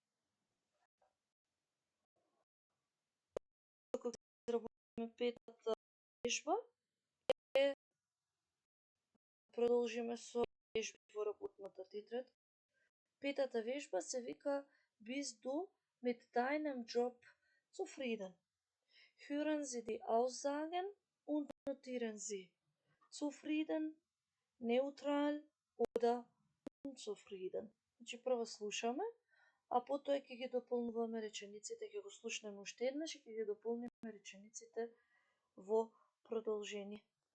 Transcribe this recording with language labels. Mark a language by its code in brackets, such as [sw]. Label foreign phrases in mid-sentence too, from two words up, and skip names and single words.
[mk] Ако изработиме петата вежба, продолжиме со вежби во работната тетрадка. Петата вежба се вика [de] Bist du mit deinem Job zufrieden? Hören Sie die Aussagen und notieren Sie. Zufrieden, neutral oder unzufrieden. [mk] Значи прво слушаме, а потоа ќе ги дополнуваме речениците, ќе го слушнеме уште еднаш и ќе ги дополниме речениците во продолжение.